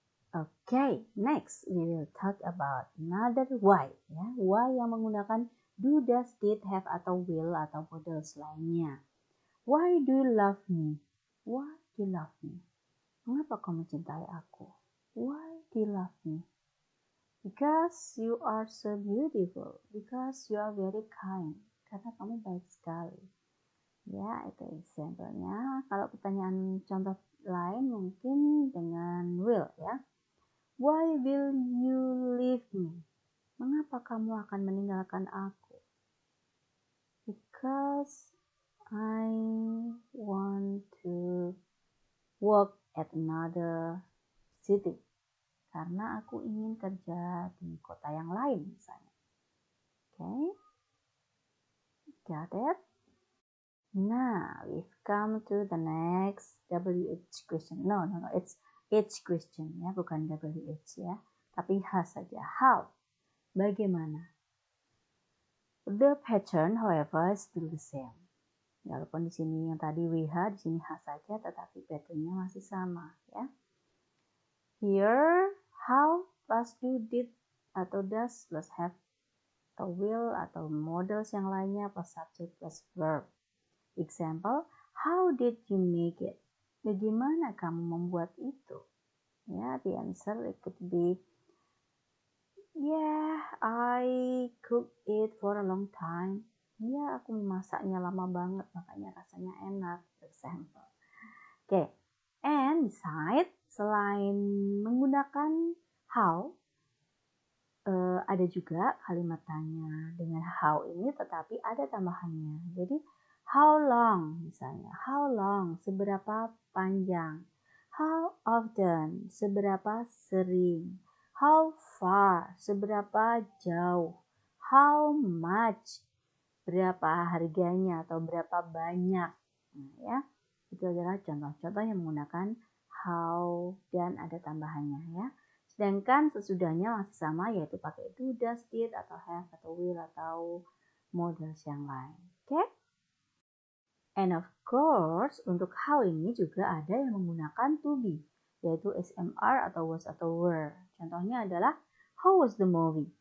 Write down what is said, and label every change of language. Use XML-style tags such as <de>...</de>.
<en>Okay, next we will talk about another why.</en> <id>Ya, why yang menggunakan do, does, did, have, atau will, atau models lainnya.</id> <en>Why do you love me? Why do you love me?</en> <id>Mengapa kamu mencintai aku?</id> <en>Why do you love me? Because you are so beautiful. Because you are very kind.</en> <id>Karena kamu baik sekali. Ya, itu example-nya. Kalau pertanyaan contoh lain mungkin dengan will ya.</id> <en>Why will you leave me?</en> <id>Mengapa kamu akan meninggalkan aku?</id> <en>Because I want to work at another city.</en> <id>Karena aku ingin kerja di kota yang lain misalnya.</id> <en>Okay? Got it? Now, we've come to the next WH question. No, it's H question</en> <id>ya, bukan WH ya. Tapi H saja. How? Bagaimana?</id> <en>The pattern, however, is still the same.</en> <id>Walaupun di sini yang tadi WH, di sini H saja, tetapi patternnya masih sama ya.</id> <en>Here, how plus do, did, atau does plus have, atau will, atau models yang lainnya plus subject plus verb. Example, how did you make it?</en> <id>Bagaimana kamu membuat itu?</id> <en>Ya, the answer it could be, yeah, I cooked it for a long time.</en> <id>Ya, aku memasaknya lama banget, makanya rasanya enak. Example.</id> <en>Okay, and besides,</en> <id>selain menggunakan how, ada juga kalimat tanya dengan how ini, tetapi ada tambahannya. Jadi, how long misalnya, how long, seberapa panjang. How often, seberapa sering. How far, seberapa jauh. How much, berapa harganya atau berapa banyak. Nah, ya, itu adalah contoh-contoh yang menggunakan how dan ada tambahannya ya. Sedangkan sesudahnya masih sama, yaitu pakai do, does, did, atau have, atau will, atau models yang lain. Oke?</id> <en>And of course,</en> <id>untuk how ini juga ada yang menggunakan to be, yaitu SMR atau was atau were. Contohnya adalah,</id> <en>how was the movie?</en>